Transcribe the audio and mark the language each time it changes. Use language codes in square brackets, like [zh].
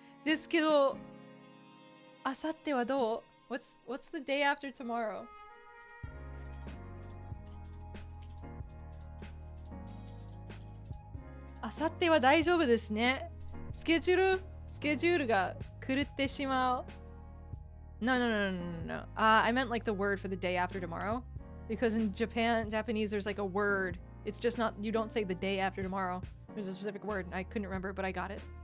[ja] ですけど、あさってはどう？ [en] What's the day after tomorrow? [ja] あさっては大丈夫ですね。スケジュールが狂ってしまう。 [en] No. I meant like the word for the day after tomorrow. Because in Japanese, there's like a word. It's just not, you don't say the day after tomorrow. There's a specific word. I couldn't remember, but I got it.